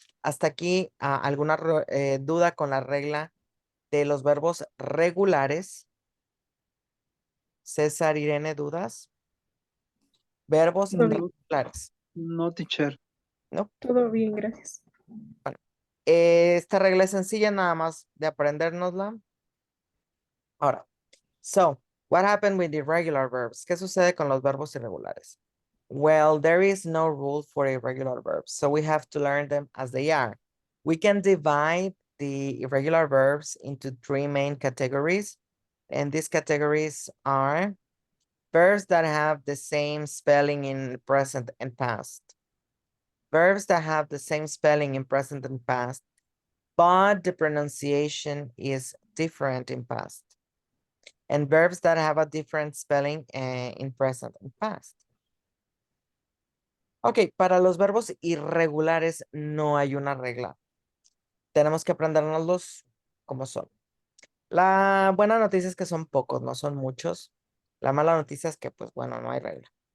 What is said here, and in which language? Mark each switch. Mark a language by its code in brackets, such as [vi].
[es] Hasta aquí, ¿alguna duda con la regla de los verbos regulares? César, Irene, ¿dudas? Verbos Todo bien, regulares, [en] No, teacher. [es] ¿no? todo bien, gracias. Esta regla es sencilla, nada más de aprendérnosla. [en] Ahora, so, what happened with the irregular verbs? [es] ¿Qué sucede con los verbos irregulares? [en] Well, there is no rule for irregular verbs, so we have to learn them as they are. We can divide the irregular verbs into three main categories, and these categories are verbs that have the same spelling in present and past, verbs that have the same spelling in present and past, but the pronunciation is different in past, and verbs that have a different spelling in present and past. [es] Ok, para los verbos irregulares no hay una regla. Tenemos que aprendernoslos como son. La buena noticia es que son pocos, no son muchos. La mala noticia es que, pues bueno, no hay regla.